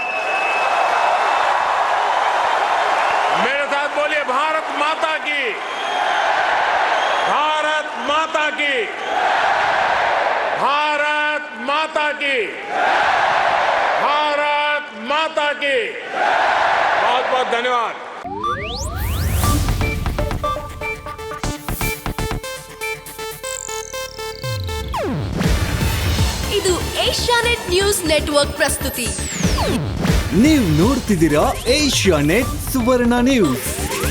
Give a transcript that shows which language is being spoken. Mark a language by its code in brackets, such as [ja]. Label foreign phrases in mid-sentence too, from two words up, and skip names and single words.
[hi] मेरे साथ बोलिए, भारत माता की, भारत माता की, भारत माता की, भारत माता की। बहुत बहुत धन्यवाद। [kn] ಇದು ಏಷ್ಯಾನೆಟ್ ನ್ಯೂಸ್ ನೆಟ್ವರ್ಕ್ ಪ್ರಸ್ತುತಿ. ನೀವು ನೋಡ್ತಿದ್ದೀರಾ ಏಷ್ಯಾನೆಟ್ ಸುವರ್ಣ ನ್ಯೂಸ್.